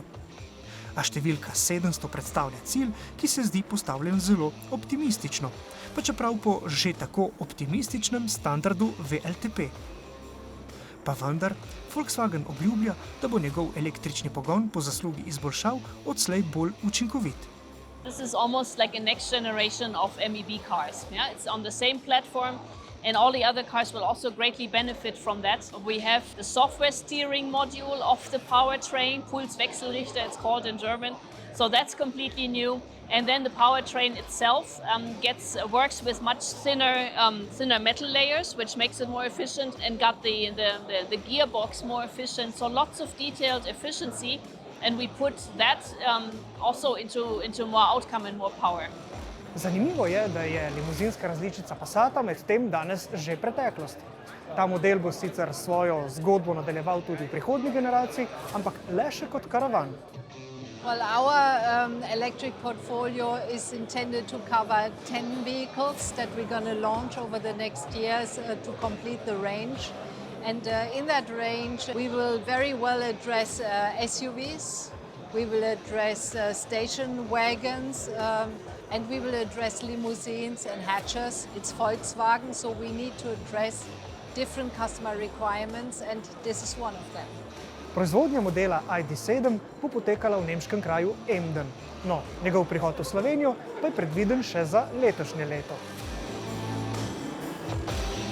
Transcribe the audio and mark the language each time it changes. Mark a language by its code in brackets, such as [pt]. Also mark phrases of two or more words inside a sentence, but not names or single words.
[sl] A številka 700 predstavlja cilj, ki se zdi postavljen zelo optimistično, pa čeprav po že tako optimističnem standardu WLTP. Pa vendar, Volkswagen obljublja, da bo njegov električni pogon po zaslugi izboljšav odslej bolj učinkovit. [en] This is almost like a next generation of MEB cars. Yeah? It's on the same platform. And all the other cars will also greatly benefit from that. We have the software steering module of the powertrain, Pulswechselrichter it's called in German. So that's completely new. And then the powertrain itself works with much thinner metal layers, which makes it more efficient, and got the gearbox more efficient. So lots of detailed efficiency, and we put that also into more outcome and more power. [sl] Zanimivo je, da je limuzinska različica Passata medtem danes že preteklost. Ta model bo sicer svojo zgodbo nadaljeval tudi v prihodnji generaciji, ampak le še kot karavan. [en] Well, our electric portfolio is intended to cover 10 vehicles that we're going to launch over the next years to complete the range. And in that range, we will very well address SUVs, we will address station wagons, and we will address limousines and hatches. It's Volkswagen, so we need to address different customer requirements, and this is one of them. [sl] Proizvodnja modela ID.7 bo potekala v nemškem kraju Emden. No, njegov prihod v Slovenijo pa je predviden še za letošnje leto.